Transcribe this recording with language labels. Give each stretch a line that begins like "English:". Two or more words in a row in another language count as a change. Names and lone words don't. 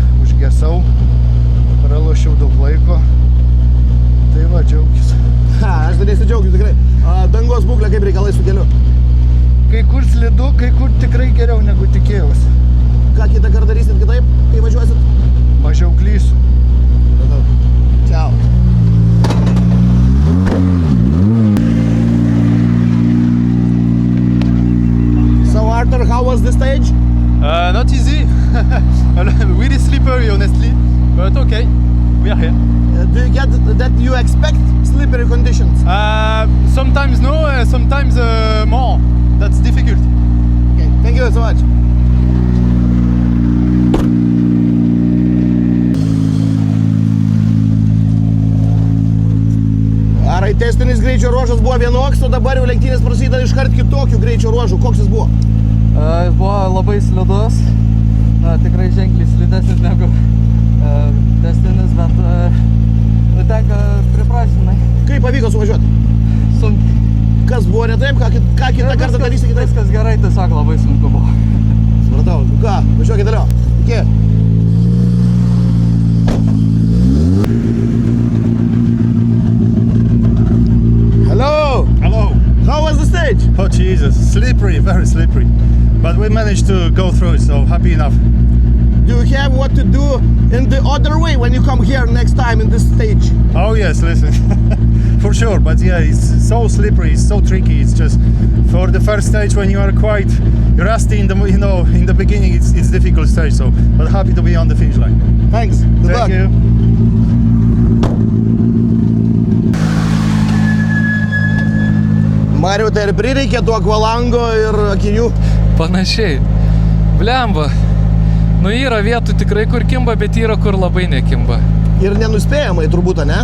Lithuanian: Užgesau, pralošiau daug laiko, tai va, džiaugis. Aš dar nesidžiaugiu tikrai. Dangos būklė kaip reikalai su keliu? Kai kur slidu, kai kur tikrai geriau negu tikėjausi. Ką kitą kartą darysit kitaip, kai važiuosit? Mažiau klysiu. Ciao.
English: So Arthur, how was the stage? Not easy. Really slippery, honestly, but okay, we are here. Do you get that you expect slippery conditions? Sometimes no, sometimes more. That's difficult. Okay, thank you so much.
Lithuanian: Arai, testinis greičio ruožas buvo vienoks, o dabar jau lenktynės prasideda iškart kitokių greičio ruožų. Koks jis buvo? Jis buvo labai slidus, tikrai ženkliai slidesnis negu testinis, bet tenka priprasinai. Kaip pavyko suvažiuoti? Sunkiai. Kas buvo ne taip, ką kitą kartą darysi kitaip? Viskas gerai, tiesiog labai sunku buvo. Supratau, ką, važiuokit toliau. Iki.
English: Hello. How was the stage? Oh Jesus, slippery, very slippery. But we managed to go through it, so happy enough. Do you have what to do in the other way when you come here next time in this stage? Oh yes, listen. for sure. But yeah, it's so slippery, it's so tricky. It's just for the first stage when you are quite rusty in the in the beginning, it's difficult stage. So, but happy to be on the finish line. Thanks. Good luck. Thank you.
Lithuanian: Mariau, tai ir prireikė tų akvalango ir akinių. Panašiai. Blemba. Nu yra vietų tikrai kur kimba, bet yra kur labai nekimba. Ir nenuspėjamai turbūt, ne?